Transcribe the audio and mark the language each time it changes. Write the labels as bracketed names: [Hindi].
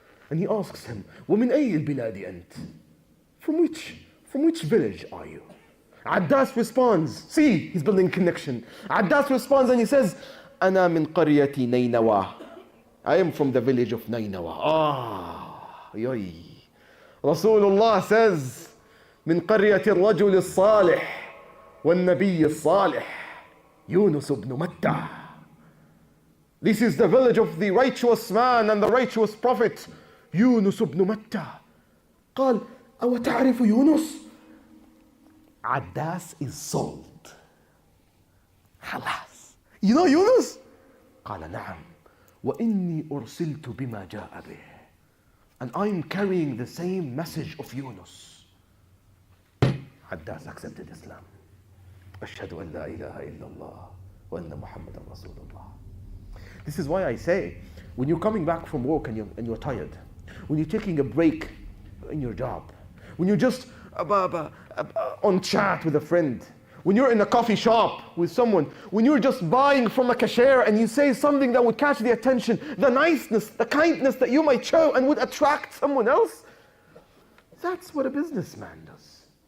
[English] And he asks him, [Arabic] وَمِنْ أَيِّ الْبِلَادِ أَنْتِ? [English] From which village are you? Addas responds, see, he's building connection. Addas responds and he says, [Arabic] أَنَا مِنْ قَرْيَةِ نَيْنَوَى. [English] I am from the village of Nainawa. Yoy. Rasulullah says, [Arabic] مِنْ قَرْيَةِ الرَّجُلِ الصَّالِحِ وَالنَّبِيِّ الصَّالِحِ يُونُسُ بْنُ مَتَّى. [English] This is the village of the righteous man and the righteous prophet, Yunus ibn Matta. [Arabic] قال, أَوَ تَعْرِفُ يُونُس? [English] Addas is sold. Halas. You know Yunus? [Arabic] قال نعم وإني أرسلت بما جاء به. [English] And I'm carrying the same message of Yunus. Addas accepted Islam. [Arabic] أشهد أن لا إله إلا الله وأن محمد رسول الله. [English] This is why I say, when you're coming back from work and you're tired, when you're taking a break in your job, when you're just on chat with a friend, when you're in a coffee shop with someone, when you're just buying from a cashier and you say something that would catch the attention, the niceness, the kindness that you might show and would attract someone else, that's what a businessman does.